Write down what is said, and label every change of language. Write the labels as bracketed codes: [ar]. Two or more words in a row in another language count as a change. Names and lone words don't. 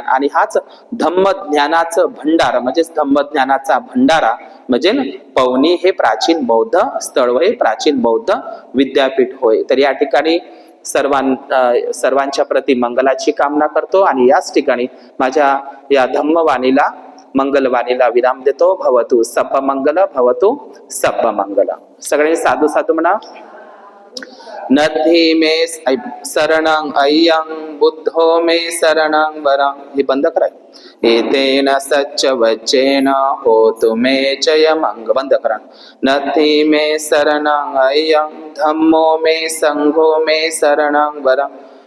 [mr] आणि हाच धम्म ज्ञानाचं भंडार म्हणजे धम्म ज्ञानाचा भंडारा म्हणजे पवनी हे प्राचीन बौद्ध स्थळ होय, प्राचीन बौद्ध विद्यापीठ होय. तर या ठिकाणी सर्वांच्या प्रती मंगलाची कामना करतो आणि याच ठिकाणी माझ्या या धम्मवाणीला मंगलवाणीला विराम देतो. [pi] भवतु सप्प मंगल, भवतु सप्प मंगल. [mr] सगळे साधू साधू म्हणा. [pi] नथी मे शरणं अय्यं बुद्धो मे शरणं वरं. [mr] हे बंद करा. [pi] एतेन सच्च वचेन होतु मे जय मंग. [mr] बंद करा. [pi] नथी मे शरणं अय्यं धम्मो मे संघो मे शरणं वरं.